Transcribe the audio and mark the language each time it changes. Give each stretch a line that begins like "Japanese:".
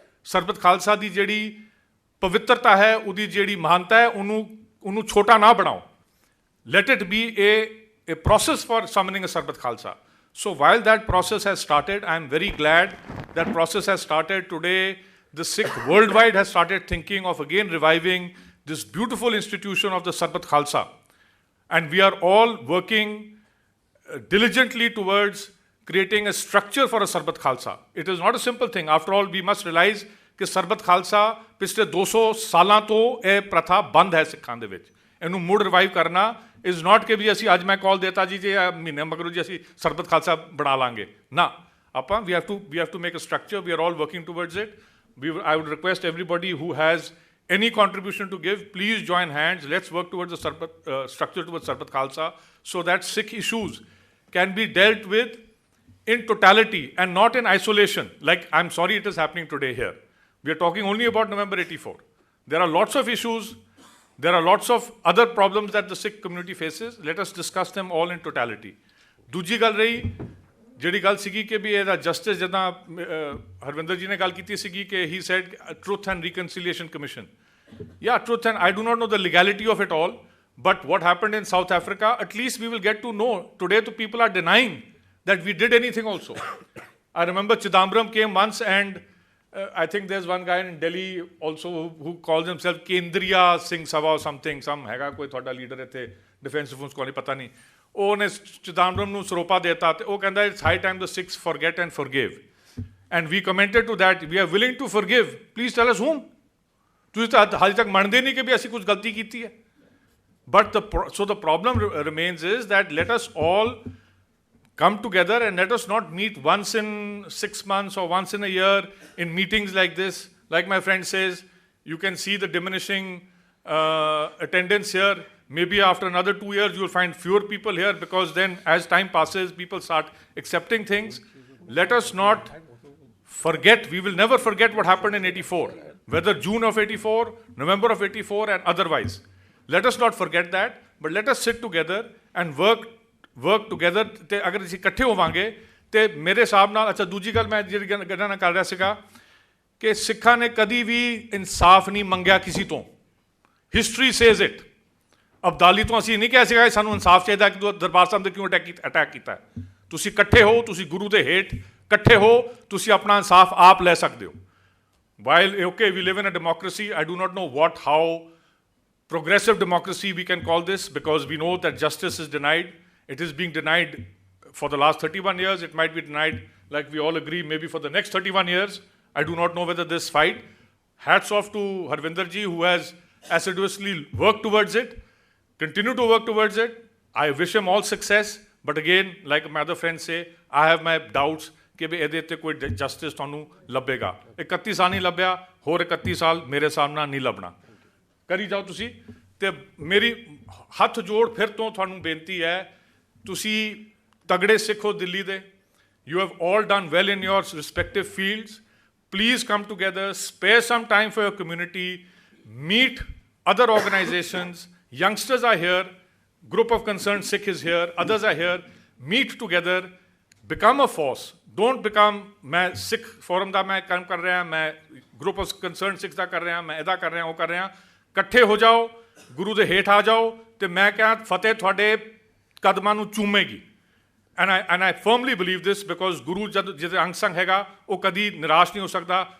Punjabi: ਸਰਬਤ ਖਾਲਸਾ ਦੀ ਜਿਹੜੀ ਪਵਿੱਤਰਤਾ ਹੈ, ਉਹਦੀ ਜਿਹੜੀ ਮਹਾਨਤਾ ਹੈ, ਉਹਨੂੰ ਛੋਟਾ ਨਾ ਬਣਾਓ।
English: Let it be a process for summoning a Sarbat Khalsa. So while that process has started, I am very glad that process has started. Today, the Sikh worldwide has started thinking of again reviving this beautiful institution of the Sarbat Khalsa. And we are all working diligently towards creating a structure for a Sarbat Khalsa. It is not a simple thing. After all, we must realize
Punjabi: ਕਿ ਸਰਬਤ ਖਾਲਸਾ ਪਿਛਲੇ 200 ਸਾਲਾਂ ਤੋਂ ਇਹ ਪ੍ਰਥਾ ਬੰਦ ਹੈ ਸਿੱਖਾਂ ਦੇ ਵਿੱਚ। ਇਹਨੂੰ ਮੁੜ ਰਿਵਾਈਵ ਕਰਨਾ ਇਜ਼ ਨਾਟ ਕਿ ਵੀ ਅਸੀਂ ਅੱਜ ਮੈਂ ਕਾਲ ਦੇਤਾ ਜੀ ਜੇ ਮਹੀਨੇ ਮਗਰੋਂ ਜੀ ਅਸੀਂ ਸਰਬਤ ਖਾਲਸਾ ਬਣਾ ਲਾਂਗੇ, ਨਾ। ਆਪਾਂ we
English: Have to make a structure, we are all working towards it. I would request everybody who has any contribution to give, please join hands. Let's work towards the structure towards Sarbat Khalsa, so that Sikh issues can be dealt with in totality and not in isolation. Like, I'm sorry it is happening today here. We are talking only about November 84. There are lots of issues. There are lots of other problems that the Sikh community faces. Let us discuss them all in totality.
Punjabi: ਦੂਜੀ ਗੱਲ ਰਹੀ ਜਿਹੜੀ ਗੱਲ ਸੀਗੀ ਕਿ ਵੀ ਇਹਦਾ justice ਜਿੱਦਾਂ ਹਰਵਿੰਦਰ ਜੀ ਨੇ ਗੱਲ ਕੀਤੀ ਸੀਗੀ ਕਿ
English: he said truth and reconciliation commission. Yeah, truth, and I do not know the legality of it all, but what happened in South Africa, at least we will get to know. Today the people are denying that we did anything also. I remember Chidambaram came once, and I think there's one guy in Delhi also who calls himself Kendriya Singh Sabha or something, some
Punjabi: ਹੈਗਾ ਕੋਈ ਤੁਹਾਡਾ leader ਇੱਥੇ defence force ਕੋਲ ਨਹੀਂ ਪਤਾ ਨਹੀਂ, ਉਹਨੇ ਚਿਦੰਬਰਮ ਨੂੰ ਸਰੋਪਾ ਦੇਤਾ ਤੇ ਉਹ ਕਹਿੰਦਾ
English: It's high time the Sikhs forget and forgive, and we commented to that we are willing to forgive, please tell us whom.
Punjabi: ਤੁਸੀਂ ਤਾਂ ਹਾਲੇ ਤੱਕ ਮੰਨਦੇ ਨਹੀਂ ਕਿ ਵੀ ਅਸੀਂ ਕੁਝ ਗਲਤੀ ਕੀਤੀ ਹੈ.
English: But so the problem remains is that let us all come together and let us not meet once in 6 months or once in a year in meetings like this. Like my friend says, you can see the diminishing attendance here. Maybe after another 2 years, you'll find fewer people here, because then as time passes, people start accepting things. Let us not forget, we will never forget what happened in 84, whether June of 84, November of 84 and otherwise. Let us not forget that, but let us sit together and work together.
Punjabi: ਤੇ ਅਗਰ ਅਸੀਂ ਇਕੱਠੇ ਹੋਵਾਂਗੇ ਤੇ ਮੇਰੇ ਹਿਸਾਬ ਨਾਲ, ਅੱਛਾ ਦੂਜੀ ਗੱਲ ਮੈਂ ਜਿਹੜੀ ਗੱਲਾਂ ਨਾਲ ਕਰ ਰਿਹਾ ਸੀਗਾ ਕਿ ਸਿੱਖਾਂ ਨੇ ਕਦੀ ਵੀ ਇਨਸਾਫ ਨਹੀਂ ਮੰਗਿਆ ਕਿਸੇ ਤੋਂ.
English: History says it.
Punjabi: ਅਬਦਾਲੀ ਤੋਂ ਅਸੀਂ ਨਹੀਂ ਕਿਹਾ ਸੀਗਾ ਸਾਨੂੰ ਇਨਸਾਫ ਚਾਹੀਦਾ ਕਿ ਦਰਬਾਰ ਸਾਹਿਬ ਦੇ ਕਿਉਂ ਅਟੈਕ ਕੀਤਾ. ਤੁਸੀਂ ਇਕੱਠੇ ਹੋ, ਤੁਸੀਂ ਗੁਰੂ ਦੇ ਹੇਠ ਇਕੱਠੇ ਹੋ, ਤੁਸੀਂ ਆਪਣਾ ਇਨਸਾਫ ਆਪ ਲੈ ਸਕਦੇ ਹੋ.
English: While okay, we live in a democracy, I do not know how progressive democracy we can call this, because we know that justice is denied. It is being denied for the last 31 years. It might be denied, like we all agree, maybe for the next 31 years. I do not know whether this fight. Hats off to Harminder ji, who has assiduously worked towards it, continue to work towards it. I wish him all success. But again, like my other friends say, I have my doubts
Punjabi: ਕਿ ਵੀ ਇਹਦੇ ਉੱਤੇ ਕੋਈ justice ਤੁਹਾਨੂੰ ਲੱਭੇਗਾ. 31 ਸਾਲ ਨਹੀਂ ਲੱਭਿਆ, ਹੋਰ 31 ਸਾਲ ਮੇਰੇ ਸਾਹਮਣੇ ਨਹੀਂ ਲੱਭਣਾ. ਕਰੀ ਜਾਓ ਤੁਸੀਂ. ਤੇ ਮੇਰੀ ਹੱਥ ਜੋੜ ਫਿਰ ਤੋਂ ਤੁਹਾਨੂੰ ਬੇਨਤੀ ਹੈ, ਤੁਸੀਂ ਤਗੜੇ ਸਿੱਖ ਹੋ ਦਿੱਲੀ ਦੇ.
English: You have all done well in your respective fields. Please come together, spare some time for your community, meet other organizations. Youngsters are here, group of concerned Sikh is here, others are here. Meet together, become a force. Don't become,
Punjabi: ਮੈਂ ਸਿੱਖ form ਦਾ ਮੈਂ ਕੰਮ ਕਰ ਰਿਹਾ, ਮੈਂ group of concern ਸਿੱਖ ਦਾ ਕਰ ਰਿਹਾ, ਮੈਂ ਇਹਦਾ ਕਰ ਰਿਹਾ, ਉਹ ਕਰ ਰਿਹਾ. ਇਕੱਠੇ ਹੋ ਜਾਓ, ਗੁਰੂ ਦੇ ਹੇਠ ਆ ਜਾਓ, ਤੇ ਮੈਂ ਕਿਹਾ ਫਤਿਹ ਤੁਹਾਡੇ ਕਦਮਾਂ ਨੂੰ ਚੂਮੇਗੀ.
English: And I firmly believe this, because
Punjabi: ਗੁਰੂ ਜਦ ਜਿਹਦੇ ਅੰਗ ਸੰਗ ਹੈਗਾ, ਉਹ ਕਦੀ ਨਿਰਾਸ਼ ਨਹੀਂ ਹੋ ਸਕਦਾ.